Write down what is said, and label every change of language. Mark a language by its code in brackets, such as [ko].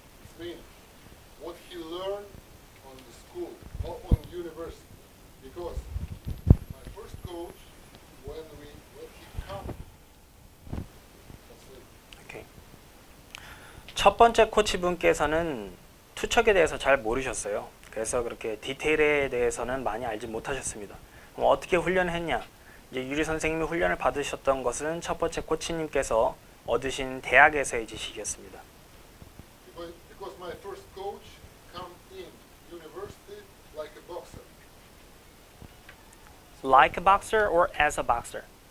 [en] It means what he learned on the school or on university. Because my first coach, when he come, translate. 오케이. [ko] 첫 번째 코치분께서는 투척에 대해서 잘 모르셨어요. 그래서 그렇게 디테일에 대해서는 많이 알지 못하셨습니다. 그럼 어떻게 훈련했냐? 이제 유리 선생님이 훈련을 받으셨던 것은 첫 번째 코치님께서 얻으신 대학에서의 지식이었습니다. [en] Because my first coach come in university like a boxer. Like a boxer or as a boxer?